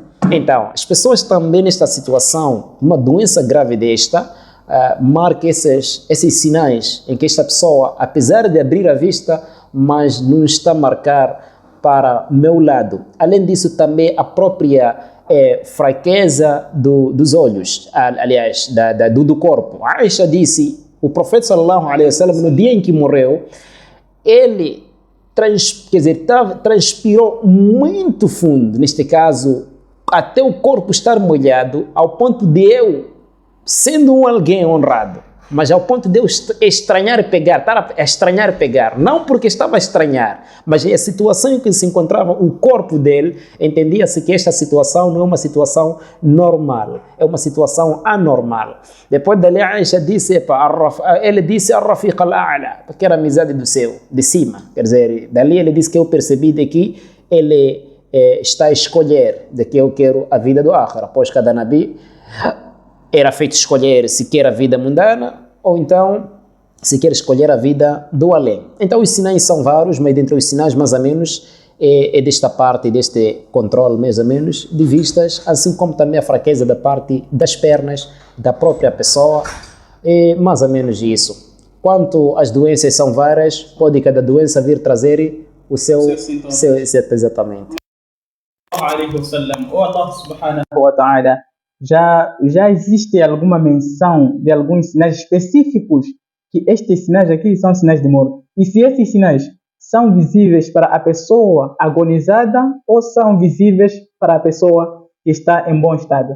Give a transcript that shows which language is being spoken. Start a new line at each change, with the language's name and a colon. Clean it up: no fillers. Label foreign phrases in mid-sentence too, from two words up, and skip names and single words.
Portuguese: Então, as pessoas também nesta situação, uma doença grave desta, marca esses sinais em que esta pessoa, apesar de abrir a vista, mas não está a marcar para meu lado. Além disso, também a própria fraqueza dos olhos, aliás, do corpo. Aisha disse, o profeta
Arabic: صلى الله عليه وسلم,
Portuguese: no dia em que morreu, ele transpirou muito fundo, neste caso, até o corpo estar molhado, ao ponto de eu, sendo alguém honrado, mas ao ponto de eu estranhar pegar, estar a estranhar pegar, não porque estava a estranhar, mas a situação em que se encontrava o corpo dele, entendia-se que esta situação não é uma situação normal, é uma situação anormal. Depois dali, Aisha disse, ele disse
Arabic: الرفيق الأعلى,
Portuguese: que era a amizade do céu, de cima, quer dizer, dali ele disse que eu percebi de que ele está a escolher de que eu quero a vida do akhira, após cada nabi era feito escolher se quer a vida mundana ou então se quer escolher a vida do além. Então os sinais são vários, mas dentre os sinais mais ou menos é desta parte, deste controle mais ou menos de vistas, assim como também a fraqueza da parte das pernas da própria pessoa, é mais ou menos isso. Quanto às doenças são várias, pode cada doença vir trazer o seu exatamente.
Arabic: الله سبحانه وتعالى
Portuguese: já existe alguma menção de alguns sinais específicos que estes sinais aqui são sinais de morte? E se esses sinais são visíveis para a pessoa agonizada ou são visíveis para a pessoa que está em bom estado?